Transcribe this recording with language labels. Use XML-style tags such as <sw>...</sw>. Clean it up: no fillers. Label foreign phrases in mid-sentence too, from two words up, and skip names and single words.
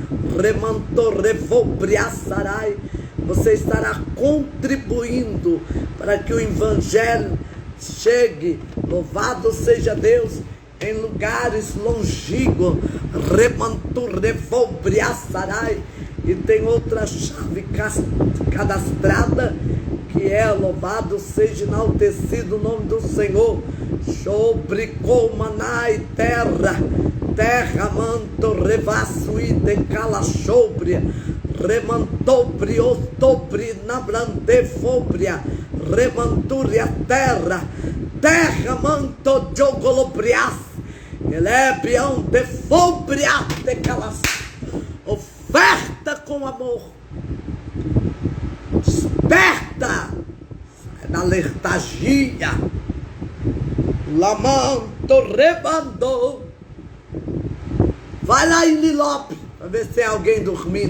<pt>Remantorevobriaçarai. Você estará contribuindo para que o Evangelho chegue, louvado seja Deus, em lugares longínquos. Remantorevobriaçarai. E tem outra chave cadastrada, que é louvado seja enaltecido o nome do Senhor. Xobricomanai terra, terra manto revassui de calachobria, remantobri ostobri nabrandefobria, remantúria terra, terra manto jogolobrias, elebião defobria de calas. Oferta com amor, desperta, sai da letargia. Lamanto rebandou. Vai lá em Lilope para ver se tem alguém dormindo.</pt>